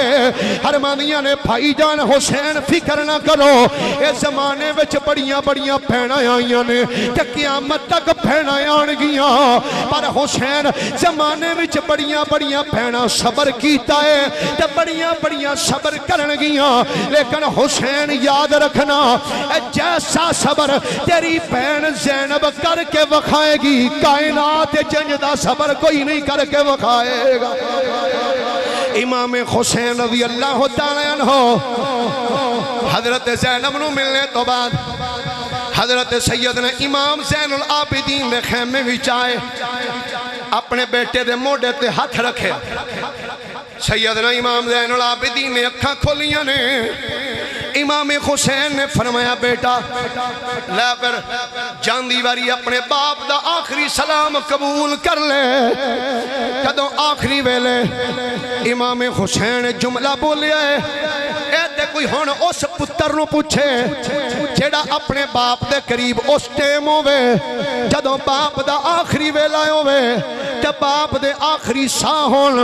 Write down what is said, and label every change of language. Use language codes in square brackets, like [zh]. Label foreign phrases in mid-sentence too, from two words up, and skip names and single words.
[pa] ਫ਼ਰਮਾਂਦੀਆਂ ਨੇ, ਭਾਈਜਾਨ ਹੁਸੈਨ ਫ਼ਿਕਰ ਨਾ ਕਰੋ, ਇਸ ਜ਼ਮਾਨੇ ਵਿੱਚ ਬੜੀਆਂ ਬੜੀਆਂ ਭੈਣਾਂ ਆਈਆਂ ਨੇ ਤੇ ਕਿਆਮਤ ਤੱਕ ਭੈਣਾਂ ਆਉਣਗੀਆਂ, ਪਰ ਹੁਸੈਨ ਜ਼ਮਾਨੇ ਵਿੱਚ ਬੜੀਆਂ ਬੜੀਆਂ ਭੈਣਾਂ ਸਬਰ ਕੀਤਾ ਹੈ ਤੇ ਬੜੀਆਂ ਬੜੀਆਂ ਸਬਰ ਕਰਨਗੀਆਂ, ਲੇਕਿਨ ਹੁਸੈਨ ਯਾਦ ਰੱਖਣਾ ਜੈਸਾ ਸਬਰ ਤੇਰੀ ਭੈਣ ਜ਼ੈਨਬ ਕਰਕੇ ਵਿਖਾਏਗੀ, ਕਾਇਨਾਤ ਜੰਜ ਦਾ ਸਬਰ ਕੋਈ ਨਹੀਂ ਕਰਕੇ ਵਿਖਾਏਗਾ। ਇਮਾਮ ਹੁਸੈਨ [ar] رضي الله تعالى عنه [pa] ਹਜ਼ਰਤ ਜ਼ੈਨਬ ਨੂੰ ਮਿਲਣੇ ਤੋਂ ਬਾਅਦ ਹਜ਼ਰਤ ਸੱਯਦਨਾ ਇਮਾਮ ਜ਼ੈਨੁਲ ਆਬਿਦੀਨ ਦੇ ਖ਼ੇਮੇ ਵਿੱਚ ਆਏ, ਆਪਣੇ ਬੇਟੇ ਦੇ ਮੋਢੇ ਤੇ ਹੱਥ ਰੱਖੇ। ਸੱਯਦਨਾ ਇਮਾਮ ਜ਼ੈਨੁਲ ਆਬਿਦੀਨ ਨੇ ਅੱਖਾਂ ਖੋਲ੍ਹੀਆਂ ਨੇ। ਇਮਾਮ ਹੁਸੈਨ ਨੇ ਫ਼ਰਮਾਇਆ, ਬੇਟਾ ਲੈ ਫਿਰ ਜਾਂਦੀ ਵਾਰੀ ਆਪਣੇ ਬਾਪ ਦਾ ਆਖ਼ਰੀ ਸਲਾਮ ਕਬੂਲ ਕਰ ਲੈ। ਕਦੋਂ ਆਖ਼ਰੀ ਵੇਲੇ ਇਮਾਮ ਹੁਸੈਨ ਜੁਮਲਾ ਬੋਲਿਆ ਹੈ, ਏ ਕੋਈ ਹੁਣ ਉਸ ਪੁੱਤਰ ਨੂੰ ਪੁੱਛੇ ਜਿਹੜਾ ਆਪਣੇ ਬਾਪ ਦੇ ਕਰੀਬ ਉਸ ਟਾਈਮ ਹੋਵੇ ਜਦੋਂ ਬਾਪ ਦਾ ਆਖ਼ਰੀ ਵੇਲਾ ਹੋਵੇ ਤੇ ਬਾਪ ਦੇ ਆਖ਼ਰੀ ਸਾਹ ਹੋਣ।